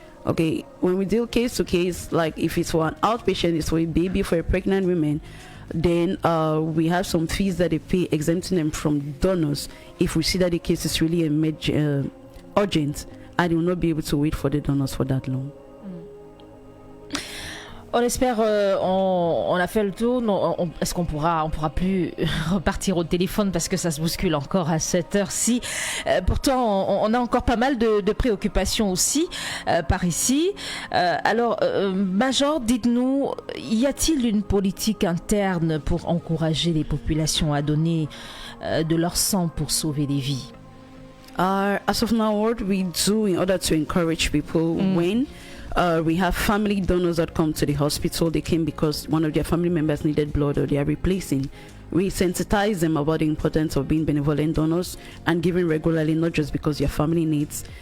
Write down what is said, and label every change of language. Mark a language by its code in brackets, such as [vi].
[en] Okay, when we deal case to case, like if it's for an outpatient, it's for a baby, for a pregnant woman, then we have some fees that they pay exempting them from donors if we see that the case is really urgent and they will not be able to wait for the donors for that long. [fr] On espère, on a fait le tour. Est-ce qu'on pourra plus repartir au téléphone parce que ça se bouscule encore à cette heure-ci. Pourtant, on a encore pas mal de préoccupations aussi par ici. Alors, Major, dites-nous, y a-t-il une politique interne pour encourager les populations à donner de leur sang pour sauver des vies? [en] As of now, what we do in order to encourage people when we have family donors that come to the hospital. They came because one of their family members needed blood or they are replacing. We sensitize them about the importance of being benevolent donors and giving regularly, not just because your family needs.